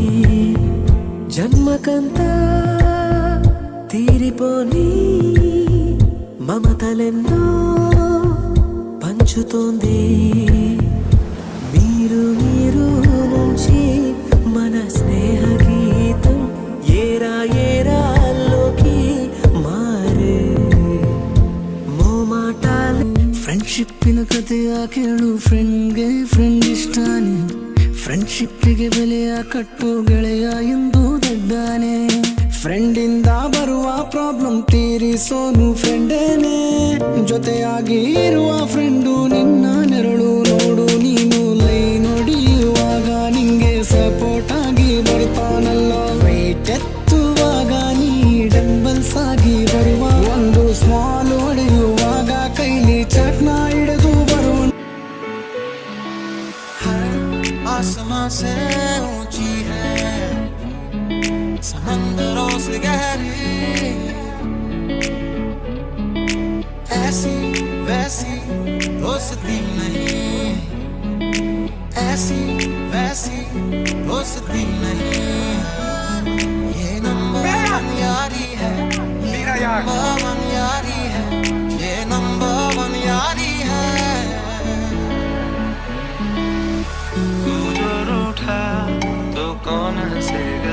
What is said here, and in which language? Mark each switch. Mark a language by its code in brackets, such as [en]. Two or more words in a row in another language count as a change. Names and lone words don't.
[te] జన్మకంతా తీరిపోని మమతలెన్నో పంచుతోంది మీరు నుంచి మన స్నేహ గీతం ఏరా ఏరాల్లోకి ಮಾರೆ [kn] ಫ್ರೆಂಡ್ಶಿಪ್ಪಿನ ಕಥೆಯ ಕೇಳು ಫ್ರೆಂಡ್ಗೆ ಫ್ರೆಂಡ್ ಇಷ್ಟಾನೆ ಫ್ರೆಂಡ್ಶಿಪ್ಪಿಗೆ ಬೆಲೆಯ ಕಟ್ಟು ಗೆಳೆಯ ಎಂದು ದಡ್ಡಾನೆ ಫ್ರೆಂಡಿಂದ ಬರುವ ಪ್ರಾಬ್ಲಮ್ ತೀರಿಸೋನು ಫ್ರೆಂಡೇನೆ ಜೊತೆಯಾಗಿ ಇರುವ ಫ್ರೆಂಡು ನಿನ್ನ ನೆರಳು ನೋಡು ನೀನು ಲೈ ನೋಡಿಯುವಾಗ ನಿಂಗೆ ಸಪೋರ್ಟ್ ಆಗಿ ಬರ್ತಾನಲ್ಲ ವೆಯ್ಟ್ ಎತ್ತುವಾಗ ನೀ ಡಂಬಲ್ಸ್ ಆಗಿ ಬರುವ ಒಂದು ಸ್ಮಾಲ್ ಹೊಡೆಯುವಾಗ ಕೈಲಿ ಚಟ್ನ ಹಿಡಿದು ಬರುವ [hi] आसमां से ऊंची है समंदरों से गहरी ऐसी वैसी दोस्ती नहीं ऐसी वैसी दोस्ती नहीं ये [en] number one [hi] यारी है [en] number one [hi] यारी है ये [en] number one [hi] यारी है तो कौन हंसेगा